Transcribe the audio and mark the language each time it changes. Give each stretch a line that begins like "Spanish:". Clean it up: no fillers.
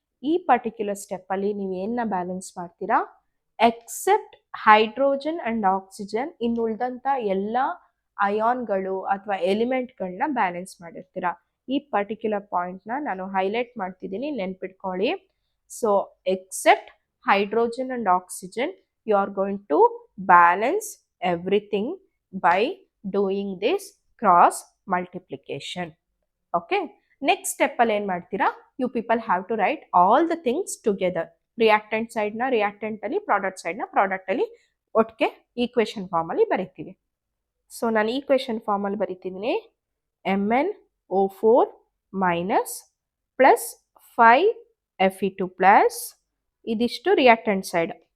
Kannada: ಈ ಪರ್ಟಿಕ್ಯುಲರ್ ಸ್ಟೆಪ್ಪಲ್ಲಿ ನೀವು ಏನನ್ನ ಬ್ಯಾಲೆನ್ಸ್ ಮಾಡ್ತೀರಾ, ಎಕ್ಸೆಪ್ಟ್ ಹೈಡ್ರೋಜನ್ ಆ್ಯಂಡ್ ಆಕ್ಸಿಜನ್, ಇನ್ನು ಉಳಿದಂಥ ಎಲ್ಲ ಅಯಾನ್ಗಳು ಅಥವಾ ಎಲಿಮೆಂಟ್ಗಳನ್ನ ಬ್ಯಾಲೆನ್ಸ್ ಮಾಡಿರ್ತೀರಾ. ಈ ಪರ್ಟಿಕ್ಯುಲರ್ ಪಾಯಿಂಟ್ನ ನಾನು ಹೈಲೈಟ್ ಮಾಡ್ತಿದ್ದೀನಿ, ನೆನ್ಪಿಟ್ಕೊಳ್ಳಿ.
English: So except hydrogen and oxygen, you are going to balance everything by doing this cross multiplication. Okay, next step
Kannada: ಅಲ್ಲಿ ಏನು ಮಾಡ್ತೀರಾ,
English: you people have to write all the things together.
Kannada: Reactant ಸೈಡ್ನ ರಿಯಾಕ್ಟೆಂಟಲ್ಲಿ, product ಸೈಡ್ನ ಪ್ರಾಡಕ್ಟಲ್ಲಿ ಒಟ್ಟಿಗೆ equation ಫಾರ್ಮಲ್ಲಿ ಬರೀತೀವಿ. So ನಾನು equation ಫಾರ್ಮಲ್ಲಿ ಬರೀತಿದ್ದೀನಿ. MnO4 minus plus 5 Fe2+, ಇದಿಷ್ಟು reactant side.